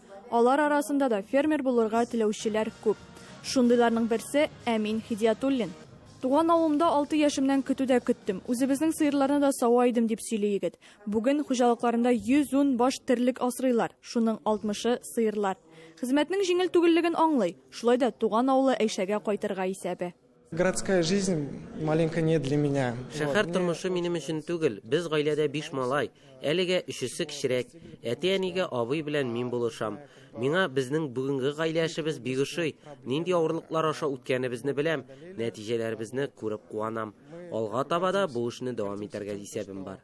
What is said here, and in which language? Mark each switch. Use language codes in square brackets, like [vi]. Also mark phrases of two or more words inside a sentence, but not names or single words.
[tt] Алар арасында да фермер булырга теләүчеләр күп. Шундыйларның берсе Әмин Хидиятуллин. Туган авылымда 6 яшемнән көтүдә көттем. Үзебезнең сыерларны да сава идем дип сөйли егет. Бүген хуҗалыкларында 110 баш терлек асрыйлар. Шуның 60-ы сыерлар. Хезмәтнең җиңел түгеллеген аңлый. Шулай да туган авылы Әйшәгә кайтырга исәбе. [ru] Городская жизнь маленько не для меня. [tt] Шәһәр тормышы минем өчен түгел. Без гаиләдә 5 малай, әлегә 3-се кечерәк. Әти-әнигә абый белән мин булышам. Миңа безнең бүгенге гаилә эшебез бик ошый. Нинди авырлыклар аша үткәнебезне беләм, нәтиҗәләребезне күреп куанам. Алга таба да бу эшне дәвам итәргә исәбем бар.